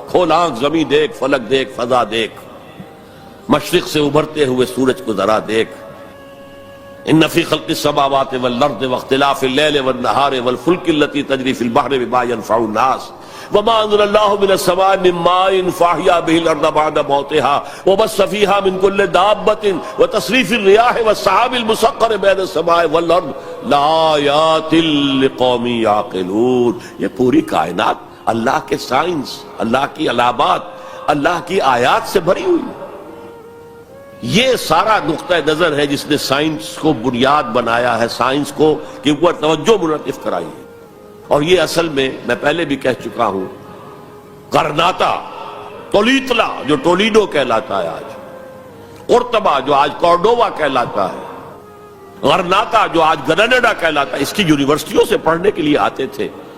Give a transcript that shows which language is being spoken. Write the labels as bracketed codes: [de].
[ur] کھول آنکھ, زمین دیکھ, فلک دیکھ, فضا دیکھ, مشرق سے ابھرتے ہوئے سورج کو ذرا دیکھ. [ar] ان فی خلق السماوات والارض واختلاف اللیل والنہار والفلک التي تجری فی البحر بما ينفع الناس وما انزل الله من السماء من ماء فاحیا به الارض بعد موتها وبث فيها من كل دابة وتصريف الرياح والسحاب المسخر بين السماء والارض لآیات لقوم یعقلون. [ur] یہ پوری کائنات اللہ کے سائنس, اللہ کی علامات, اللہ کی آیات سے بھری ہوئی. یہ سارا نقطہ نظر ہے جس نے سائنس کو بنیاد بنایا ہے, سائنس کو کہ اوپر توجہ منعطف کرائی ہے. اور یہ اصل میں پہلے بھی کہہ چکا ہوں, کرناتا, تولیتلا جو ٹولیڈو کہلاتا ہے آج, قرطبہ جو آج کورڈووا کہلاتا ہے, غرناطہ جو آج گرناڈا کہلاتا ہے, اس کی یونیورسٹیوں سے پڑھنے کے لیے آتے تھے.